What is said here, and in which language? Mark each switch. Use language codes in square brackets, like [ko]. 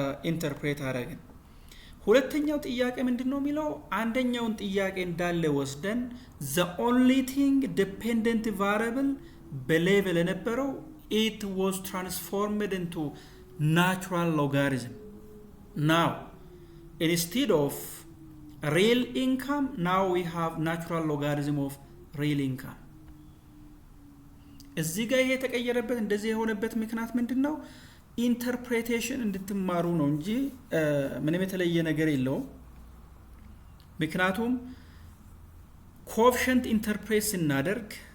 [am] ኢንተርፕሬት አደረግን ሁለተኛው ጥያቄ ምንድነው የሚለው አንደኛውን ጥያቄ እንዳለ ወስደን [en] the only thing dependent variable [am] በሌቨል የነበረው [en] it was transformed into natural logarithm now instead of real income, now we have natural logarithm of real income. [am] እዚህ ጋር የተቀየረበት እንደዚህ የሆነበት ምክንያት ምንድነው? ኢንተርፕሬቴሽን እንድትማሩ ነው እንጂ ምንም የተለየ ነገር የለውም። ምክንያቱም ኮኤፊሽንት ኢንተርፕሬት ስናደርግ